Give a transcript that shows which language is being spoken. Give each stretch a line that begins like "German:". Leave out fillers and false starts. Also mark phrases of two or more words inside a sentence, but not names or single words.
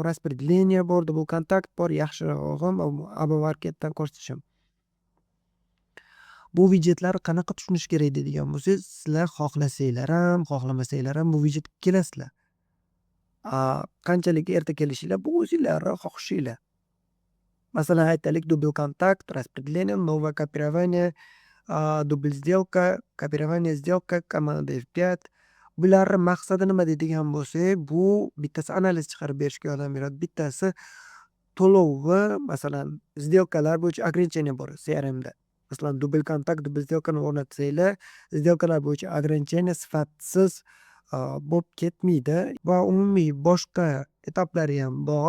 Uzbek: Распределение bor, double kontakt bor, yaxshirog'i abonentdan ko'rsatishim. Bu widjetlarni qanaqa tushunish kerak deydigan bo'lsangiz, sizlar xohlasanglar ham, xohlamasanglar ham bu widjetga kelasizlar. Qanchalik erta kelishinglar bu o'zinglarning xohishinglar. Masalan, aytaylik, double kontakt,
Russian: распределение, новое копирование, double сделка, копирование сделка, команда F5.
Uzbek: Bularning maqsadi nima deydigan bo'lsak, bu bittasi analiz chiqarib berishga yordam beradi. Bittasi to'lov va masalan, сделкаlar bo'yicha ограничение bor CRMda. Masalan, double kontakt, double сделкani o'rnatsanglar, сделкаlar bo'yicha ограничение sifatsiz bo'lib ketmaydi va umumiy boshqa etaplari ham bor.